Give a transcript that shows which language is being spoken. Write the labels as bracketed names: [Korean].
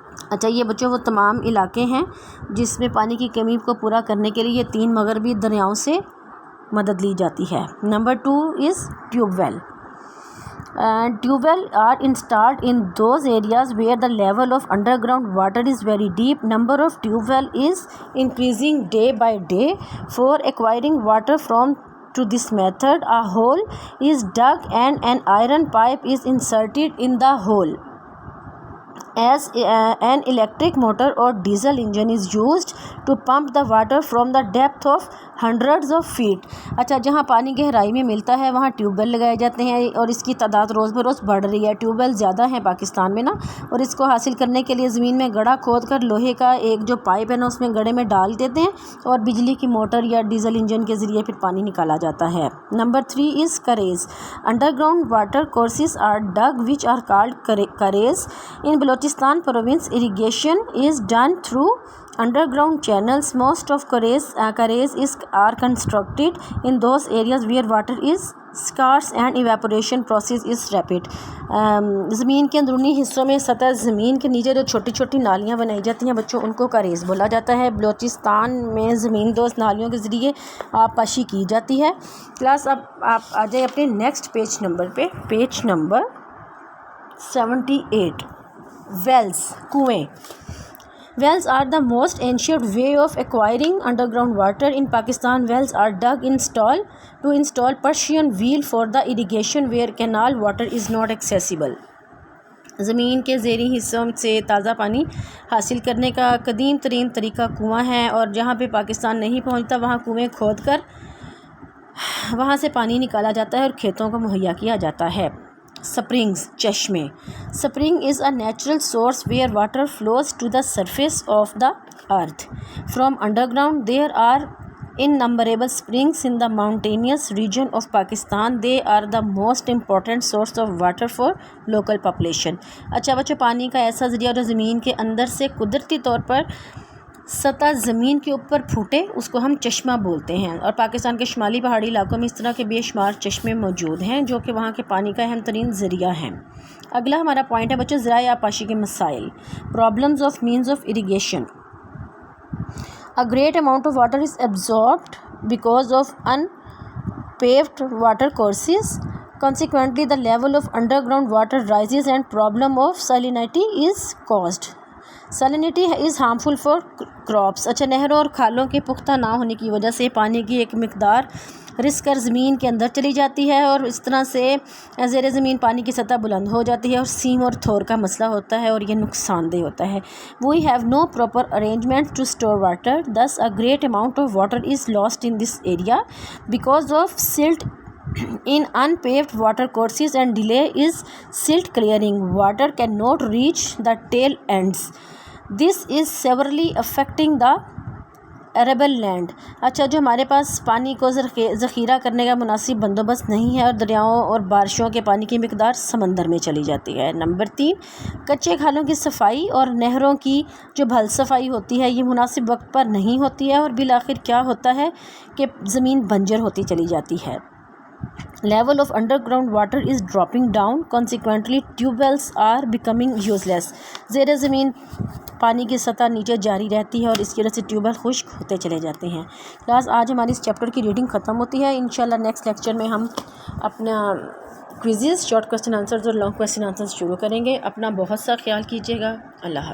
[Urdu] اچھا یہ بچوں وہ تمام علاقے ہیں جس میں پانی کی کمی کو پورا کرنے کے لیے یہ 3 مغربی دریاؤں سے مدد لی جاتی ہے. [English] Number 2 is tube well. Tube well are installed in those areas where the level of underground water is very deep. Number of tube well is increasing day by day. For acquiring water to this method, a hole is dug and an iron pipe is inserted in the hole. As an electric motor or diesel engine is used to pump the water from the depth of hundreds of feet. [Urdu] اچھا جہاں پانی گہرائی میں ملتا ہے وہاں tube well لگائے جاتے ہیں اور اس کی تعداد روز بروز بڑھ رہی ہے. ٹیوب ویل زیادہ ہیں پاکستان میں نا، اور اس کو حاصل کرنے کے لیے زمین میں گڑھا کھود کر لوہے کا ایک جو پائپ ہے نا اس میں گڑھے میں ڈال دیتے ہیں اور بجلی کی موٹر یا ڈیزل انجن کے ذریعے پھر پانی نکالا جاتا ہے. [English] Number 3 is karez. Underground water courses are dug which are called karez. In Balochistan province irrigation is done through underground channels. Most of carries are constructed in those areas where water is scarce and evaporation process is rapid. [Urdu] زمین کے اندرونی حصوں میں سطح زمین کے نیچے جو چھوٹی چھوٹی نالیاں بنائی جاتی ہیں بچوں ان کو کریز بولا جاتا ہے. بلوچستان میں زمین دوز نالیوں کے ذریعے آبپاشی کی جاتی ہے. کلاس اب آپ آ جائیں اپنے نیکسٹ پیج نمبر پہ، پیج نمبر 78. ویلز، کنویں. [English] Wells are the most ancient way of acquiring underground water in Pakistan. Wells are dug to install Persian wheel for the irrigation where canal water is not accessible. [Urdu] زمین کے زیریں حصوں سے تازہ پانی حاصل کرنے کا قدیم ترین طریقہ کنواں ہے، اور جہاں پہ پاکستان نہیں پہنچتا وہاں کنویں کھود کر وہاں سے پانی نکالا جاتا ہے اور کھیتوں کو مہیا کیا جاتا ہے. Springs، چشمے. [English] Spring is a natural source where water flows to the surface of the earth. From underground, there are innumerable springs in the mountainous region of Pakistan. They are the most important source of water for local population. [Urdu] اچھا بچوں پانی کا ایسا ذریعہ جو زمین کے اندر سے قدرتی طور پر سطح زمین کے اوپر پھوٹے اس کو ہم چشمہ بولتے ہیں، اور پاکستان کے شمالی پہاڑی علاقوں میں اس طرح کے بے شمار چشمے موجود ہیں جو کہ وہاں کے پانی کا اہم ترین ذریعہ ہیں. اگلا ہمارا پوائنٹ ہے بچوں ذرائع آبپاشی کے مسائل. [English] Problems of means of irrigation. A great amount of water is absorbed because of unpaved water courses. Consequently, the level of underground water rises and problem of salinity is caused. Salinity is harmful for crops. [Urdu] اچھا نہروں اور کھالوں کے پختہ نہ ہونے کی وجہ سے پانی کی ایک مقدار رس کر زمین کے اندر چلی جاتی ہے، اور اس طرح سے زیر زمین پانی کی سطح بلند ہو جاتی ہے اور سیم اور تھور کا مسئلہ ہوتا ہے اور یہ نقصان دہ ہوتا ہے. [English] We have no proper arrangement to store water. Thus, a great amount of water is lost in this area because of silt in unpaved water courses and delay is silt clearing. Water cannot reach the tail ends. This is severely affecting the arable land. [Urdu] اچھا جو ہمارے پاس پانی کو ذخیرہ کرنے کا مناسب بندوبست نہیں ہے اور دریاؤں اور بارشوں کے پانی کی مقدار سمندر میں چلی جاتی ہے. نمبر 3 کچے کھالوں کی صفائی اور نہروں کی جو بھل صفائی ہوتی ہے یہ مناسب وقت پر نہیں ہوتی ہے اور بالآخر کیا ہوتا ہے کہ زمین بنجر ہوتی چلی جاتی ہے. [English] Level of underground water is dropping down. Consequently, tube wells are becoming useless. [Urdu] زیر زمین پانی کی سطح نیچے جاری رہتی ہے اور اس کی وجہ سے ٹیوب ویل خشک ہوتے چلے جاتے ہیں. کلاس آج ہماری اس چیپٹر کی ریڈنگ ختم ہوتی ہے. انشاءاللہ نیکسٹ لیکچر میں ہم اپنا کوئزز، شارٹ کویسچن آنسرز اور لانگ کویسچن آنسرز شروع کریں گے. اپنا بہت سا خیال کیجیے گا. اللہ حافظ.